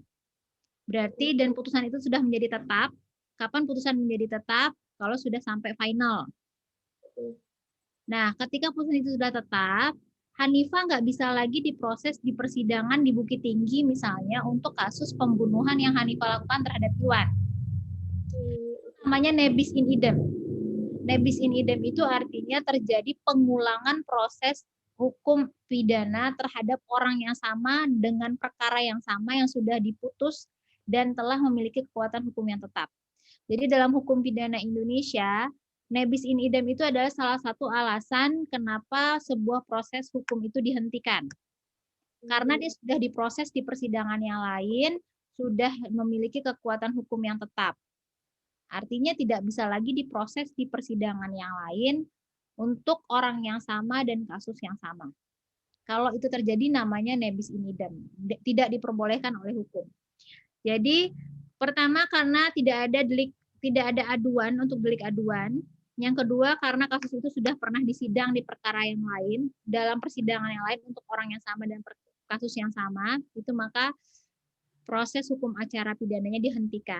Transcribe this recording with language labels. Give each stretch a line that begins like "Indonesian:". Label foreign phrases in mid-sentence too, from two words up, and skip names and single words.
Indonesian: Berarti dan putusan itu sudah menjadi tetap. Kapan putusan menjadi tetap? Kalau sudah sampai final. Nah, ketika putusan itu sudah tetap, Hanifah nggak bisa lagi diproses di persidangan di Bukit Tinggi misalnya untuk kasus pembunuhan yang Hanifah lakukan terhadap Iwan.
Latin: Namanya nebis in idem. Nebis in idem
Indonesian: itu artinya terjadi pengulangan proses hukum pidana terhadap orang yang sama dengan perkara yang sama yang sudah diputus dan telah memiliki kekuatan hukum yang tetap. Jadi dalam hukum pidana Indonesia,
Latin: nebis in idem
Indonesian: itu adalah salah satu alasan kenapa sebuah proses hukum itu dihentikan. Karena dia sudah diproses di persidangan yang lain, sudah memiliki kekuatan hukum yang tetap. Artinya tidak bisa lagi diproses di persidangan yang lain untuk orang yang sama dan kasus yang sama. Kalau itu terjadi namanya
Latin: nebis in idem,
Indonesian: tidak diperbolehkan oleh hukum. Jadi pertama karena tidak ada aduan untuk delik aduan. Yang kedua karena kasus itu sudah pernah disidang di perkara yang lain, dalam persidangan yang lain untuk orang yang sama dan kasus yang sama, itu maka proses hukum acara pidananya dihentikan.